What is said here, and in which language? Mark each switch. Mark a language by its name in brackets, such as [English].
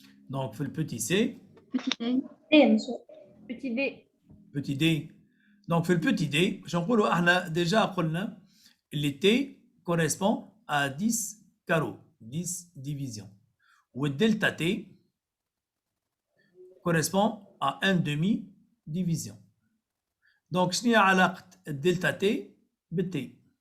[Arabic] Donc في البتي c [French] Petit D. Petit D. petit d. [Arabic] Donc في البتي d باش نقولوا احنا ديجا قلنا اللي t [French] correspond à 10 carreaux 10 divisions. [Arabic] والدلتا [French] t correspond à 1 demi division. [Arabic] Donc شنو هي علاقة الدلتا t بالتي؟